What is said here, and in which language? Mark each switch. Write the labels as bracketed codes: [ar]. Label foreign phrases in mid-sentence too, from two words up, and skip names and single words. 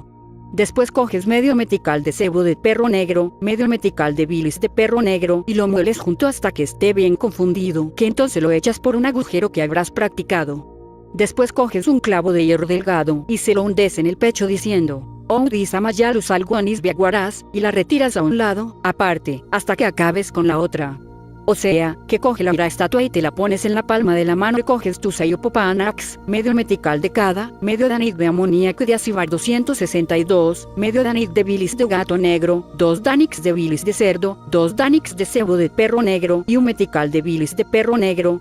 [es] Después coges medio metical de sebo de perro negro, medio metical de bilis de perro negro y lo mueles junto hasta que esté bien confundido, que entonces lo echas por un agujero que habrás practicado. Después coges un clavo de hierro delgado y se lo hundes en el pecho diciendo: Oudisamayalu alguanis viaguarás, y la retiras a un lado, aparte, hasta que acabes con la otra. O sea, que coge la estatua y te la pones en la palma de la mano y coges tu sayopopanax, medio metical de cada, medio danic de amoníaco de acivar 262, medio danic de bilis de gato negro, 2 danics de bilis de cerdo, 2 danics de sebo de perro negro y un metical de bilis de perro negro.